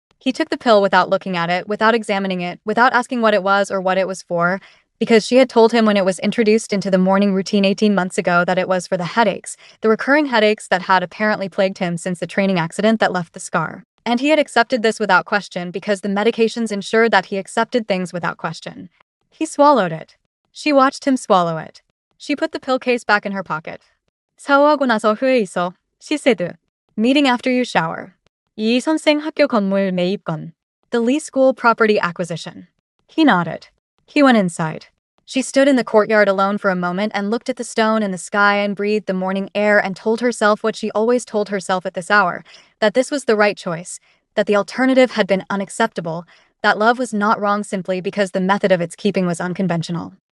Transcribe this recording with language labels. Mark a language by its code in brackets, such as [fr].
[en] He took the pill without looking at it, without examining it, without asking what it was or what it was for, because she had told him when it was introduced into the morning routine 18 months ago that it was for the headaches, the recurring headaches that had apparently plagued him since the training accident that left the scar. And he had accepted this without question because the medications ensured that he accepted things without question. He swallowed it. She watched him swallow it. She put the pill case back in her pocket. [ko] 샤워하고 나서 후회 있어, [en] she said. Meeting after you shower. [ko] 이 선생 학교 건물 매입건. [en] The Lee School property acquisition. He nodded. He went inside. She stood in the courtyard alone for a moment and looked at the stone and the sky and breathed the morning air and told herself what she always told herself at this hour, that this was the right choice, that the alternative had been unacceptable, that love was not wrong simply because the method of its keeping was unconventional.